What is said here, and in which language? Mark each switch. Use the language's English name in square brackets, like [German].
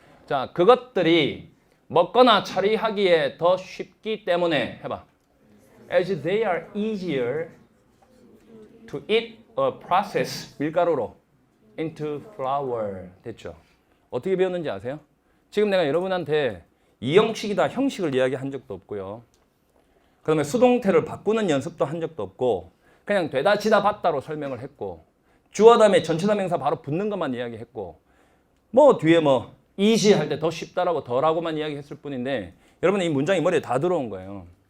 [Korean] 자, 그것들이 먹거나 처리하기에 더 쉽기 때문에 해봐. [English] As they are easier to eat or process [Korean] 밀가루로 [English] into flour. [Korean] 됐죠? 어떻게 배웠는지 아세요? 지금 내가 여러분한테 이 형식이다 형식을 이야기한 적도 없고요. 그 다음에 수동태를 바꾸는 연습도 한 적도 없고 그냥 되다 지다 받다로 설명을 했고 주어 다음에 전치사 명사 바로 붙는 것만 이야기했고 뭐 뒤에 뭐 easy 할 때 더 쉽다라고 더라고만 이야기했을 뿐인데 여러분 이 문장이 머리에 다 들어온 거예요.